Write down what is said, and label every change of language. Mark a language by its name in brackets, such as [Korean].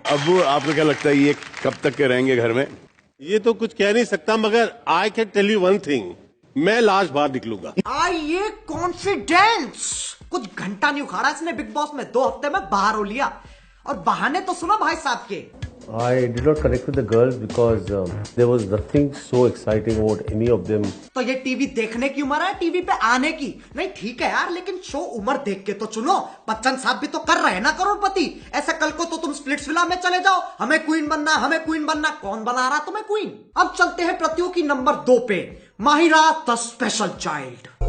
[Hindi] अब्बू, आपको क्या लगता है ये कब तक के रहेंगे घर में? ये तो कुछ कह नहीं सकता, मगर [English] I can tell you one thing, [Hindi] मैं लाश बाहर निकलूंगा। आइए कॉन्फिडेंस। कुछ घंटा नहीं उखाड़ा इसने बिग बॉस में, 2 हफ्ते में बाहर हो लिया। और बहाने तो सुनो भाई साहब के। [English] I did not connect with the girls because there was nothing so exciting about any of them. [Hindi] तो ये टीवी देखने की उम्र है, टीवी पे आने की नहीं। ठीक है यार, लेकिन शो उम्र देख के तो चुनो। बच्चन साहब भी तो कर रहे हैं ना करोड़पति। ऐसा कल को तो तुम स्प्लिट्सविला में चले जाओ, हमें क्वीन बनना, हमें क्वीन बनना। कौन बना रहा तुम्हें क्वीन? अब चलते हैं प्रतियोगी नंबर 2 पे, माहिरा द स्पेशल चाइल्ड।